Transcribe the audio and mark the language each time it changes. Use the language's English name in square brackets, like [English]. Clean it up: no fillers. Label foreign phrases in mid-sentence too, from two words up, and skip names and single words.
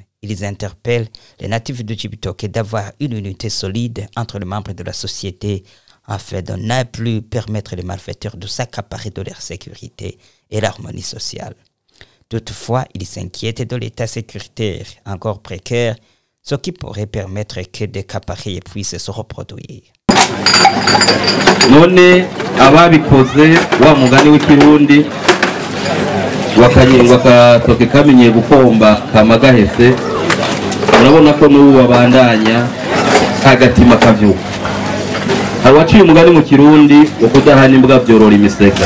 [French] Ils interpellent les natifs de Cibitoke d'avoir une unité solide entre les membres de la société afin de ne plus permettre les malfaiteurs de s'accaparer de leur sécurité et l'harmonie sociale. Toutefois, ils s'inquiètent de l'état sécuritaire encore précaire, ce qui pourrait permettre que des cas pareils puissent se reproduire. [Rundi] None ababikoze wa mugani w'ikirundi wakanyengwa katoke kamenye gukomba kamagahese, urabona ko n'ubu babandanya agatima kavyuka. Abaciye umugani mu kirundi wo kudahana imbwa byorora imisega.